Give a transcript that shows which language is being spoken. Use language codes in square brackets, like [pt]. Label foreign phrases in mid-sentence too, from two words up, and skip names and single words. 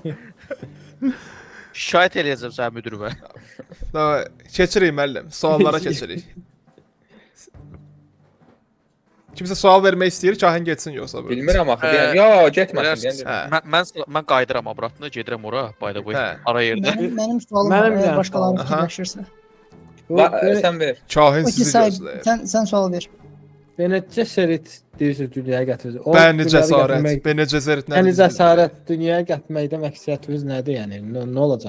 [az] Şikayət eləyəcəm sənə müdürümə. Keçirik müəllim. Suallara keçirik. Kimsə sual vermək istəyir, kahin getsin yoxsa bu. Bilmirəm axı. Hə. Deyən, yo, getməsin. Bilərsiniz, deyən. mən qayıdıram obratına, gedirəm ora, [en] by the way. [az] Hə. Ara yerdə. Mənim sualım Mənim var, də əgər başqaları sualım. fikirləşirsə. Sən ver. Kahin Okey, sizi sahib, gözləyir. sən sual ver. Bennett Gesserit deyirsiniz dünyaya gətirir. O Bəni dünyaya cəsarət, gətirmək- bəni cəsarət Yəni nədir? cəsarət dünyaya gətirməkdə məqsədiniz nədir? Yəni nə olacaq?